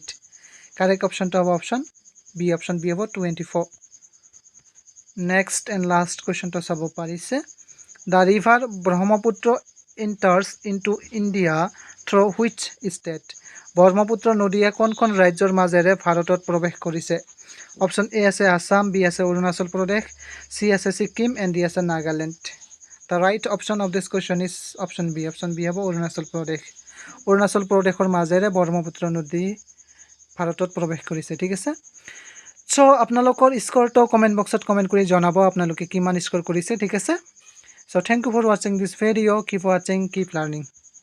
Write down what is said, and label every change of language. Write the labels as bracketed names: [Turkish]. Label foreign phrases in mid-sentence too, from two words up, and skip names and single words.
[English] Correct option to have option B. [Assamese] Option B হ'ব 24. [English] Next and last question to [Assamese] চাব পাৰিছে. [English] The river Brahmaputra enters into India through which state? [Assamese] ব্ৰহ্মপুত্ৰ নদীয়ে কোনখন ৰাজ্যৰ মাজেৰে ভাৰতত প্ৰৱেশ কৰিছে? Option A আছে আসাম, B আছে অৰুণাচল প্ৰদেশ, C আছে ছিকিম, and D আছে নাগালেণ্ড. [English] The right option of this question is option B. [Assamese] Option B হ'ব অৰুণাচল প্ৰদেশ. অৰুণাচল প্ৰদেশৰ মাজেৰে ব্ৰহ্মপুত্ৰ নদী ভাৰতত প্ৰৱেশ কৰিছে, ঠিক আছে? চ' আপোনালোকৰ স্ক'ৰটো কমেণ্ট বক্সত কমেণ্ট কৰি জনাব আপোনালোকে কিমান স্ক'ৰ কৰিছে, ঠিক আছে? [English] So thank you for watching this video. Keep watching, keep learning.